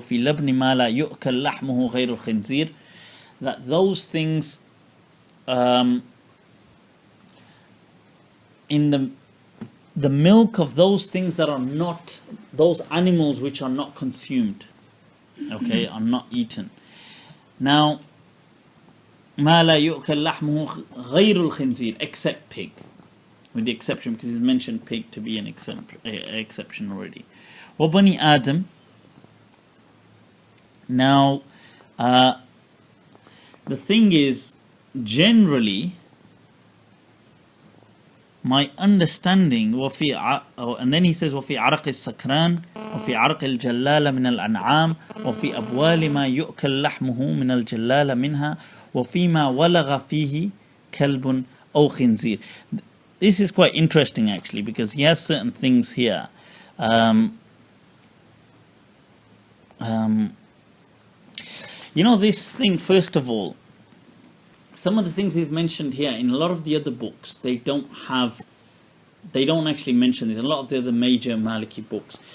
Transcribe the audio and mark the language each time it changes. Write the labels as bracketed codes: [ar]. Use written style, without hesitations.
[ar] في لبن ما لا يؤكل لحمه غير الخنزير, [en] that those things in the milk of those things that are not, those animals which are not consumed, okay, are not eaten. Now, [ar] ما لا يؤكل لحمه غير الخنزير, [en] except pig, with the exception because he's mentioned pig to be an exception already. [ar] وَبَنِي Adam. [en] Now, the thing is, generally, my understanding, and then he says, [ar] وَفِي عَرَقِ السَّكْرَانِ وَفِي عَرَقِ الْجَلَّالَ مِنَ الْأَنْعَامِ وَفِي أَبْوَالِ مَا يُؤْكَلْ لَحْمُهُ مِنَ الْجَلَّالَ مِنْهَا وَفِي مَا وَلَغَ فِيهِ كَلْبٌ أَوْ خِنْزِيرٌ. [en] This is quite interesting actually, because he has certain things here. You know, this thing, first of all, some of the things he's mentioned here in a lot of the other books, they don't actually mention this. A lot of the other major Maliki books.